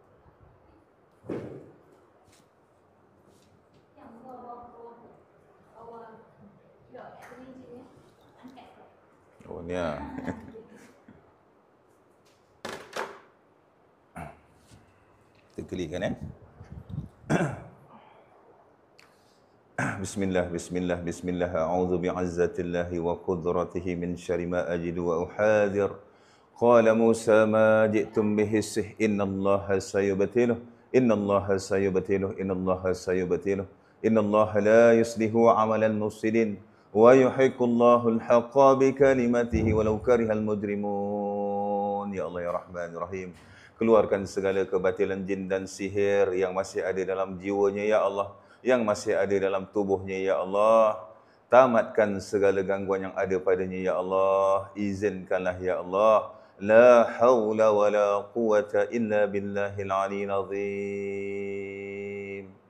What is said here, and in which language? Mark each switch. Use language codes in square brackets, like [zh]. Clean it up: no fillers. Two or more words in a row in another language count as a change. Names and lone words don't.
[id] Oh ni lah. Kita klikkan [ar] بسم الله، بسم الله، بسم الله. أعوذ بعزة الله وقدرته من شر ما أجد وأحاذر. قال موسى ما جئتم به السحر إن الله سيبطله. إن الله سيبطله. إن الله سيبطله. إن الله لا يصلح عمل المفسدين ويحق الله الحق بكلماته ولو كره المجرمون. يا الله يا رحمن يا رحيم. [id] Keluarkan segala kebatilan jin dan sihir yang masih ada dalam jiwanya [ar] يا الله, [id] yang masih ada dalam tubuhnya [ar] يا الله. [id] Tamatkan segala gangguan yang ada padanya [ar] يا الله. [id] Izinkanlah [ar] يا الله. لا حول ولا قوة إلا بالله العلي العظيم.